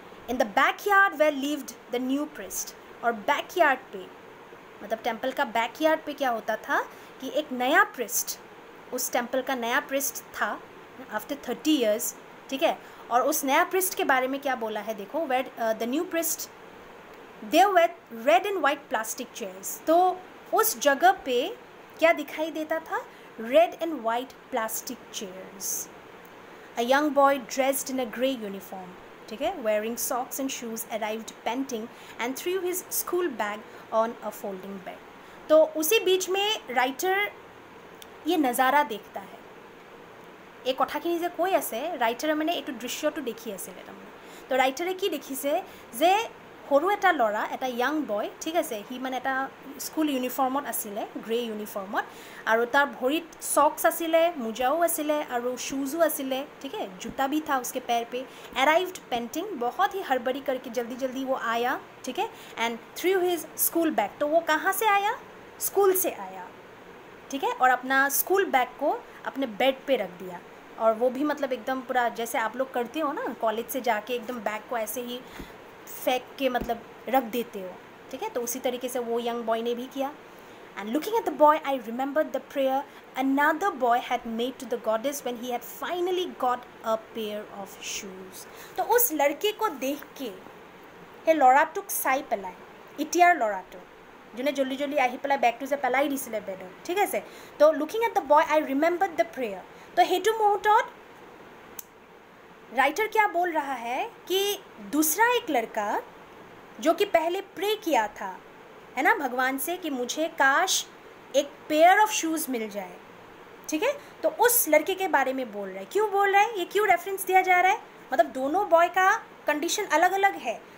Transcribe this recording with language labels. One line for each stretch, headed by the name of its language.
English: In the backyard where lived the new priest.
Hindi: और backyard पे, मतलब टेम्पल का बैकयार्ड पे क्या होता था कि एक नया प्रिस्ट, उस टेम्पल का नया प्रिस्ट था आफ्टर 30 years, ठीक है। और उस नया प्रिस्ट के बारे में क्या बोला है, देखो,
English: Where the new priest there were red and white plastic chairs.
Hindi: तो उस जगह पे क्या दिखाई देता था,
English: Red and white plastic chairs. A young boy dressed in a grey uniform,
Hindi: ठीक है,
English: wearing socks and shoes arrived panting and threw his school bag on a folding bed।
Hindi: तो उसी बीच में राइटर ये नज़ारा देखता है।
Assamese: এই কথাখিনি যে কৈ আছে ৰাইটাৰে মানে এইটো দৃশ্যটো দেখি আছিলে তাৰমানে। তো ৰাইটাৰে কি দেখিছে যে সৰু এটা ল'ৰা, এটা য়াং বয়, ঠিক আছে, সি মানে এটা স্কুল ইউনিফৰ্মত আছিলে, গ্ৰে ইউনিফৰ্মত, আৰু তাৰ ভৰিত চক্স আছিলে, মোজাও আছিলে আৰু शूज़ो आसिले,
Hindi: ठीक है, जूता भी था उसके पैर पे।
English: arrived panting,
Hindi: बहुत ही हड़बड़ी करके जल्दी जल्दी वो आया, ठीक है,
English: And through his school bag.
Hindi: तो वो कहाँ से आया, स्कूल से आया, ठीक है, और अपना स्कूल बैग को अपने बेड पे रख दिया। और वो भी मतलब एकदम पूरा जैसे आप लोग करते हो ना, कॉलेज से जाके एकदम बैग को ऐसे ही फेंक के मतलब रख देते हो, ठीक है। तो उसी तरीके से वो यंग बॉय ने भी किया।
English: And looking at the boy, I remembered the prayer another boy had made to the goddess when he had finally got a pair of shoes।
Hindi: तो उस लड़के को देख के
Assamese: সেই ল'ৰাটোক চাই পেলাই, এতিয়াৰ ল'ৰাটো যোনে জল্দি জল্দি আহি পেলাই বেগটো যে পেলাই দিছিলে বেডত, ঠিক আছে।
English: তো looking at the boy, I remembered the prayer.
Hindi: तो
Assamese: সেইটো মুহূৰ্তত
Hindi: राइटर क्या बोल रहा है कि दूसरा एक लड़का जो कि पहले प्रे किया था, है ना, भगवान से कि मुझे काश एक पेयर ऑफ शूज़ मिल जाए, ठीक है। तो उस लड़के के बारे में बोल रहा है। क्यों बोल रहा है, ये क्यों रेफरेंस दिया जा रहा है, मतलब दोनों बॉय का कंडीशन अलग अलग है।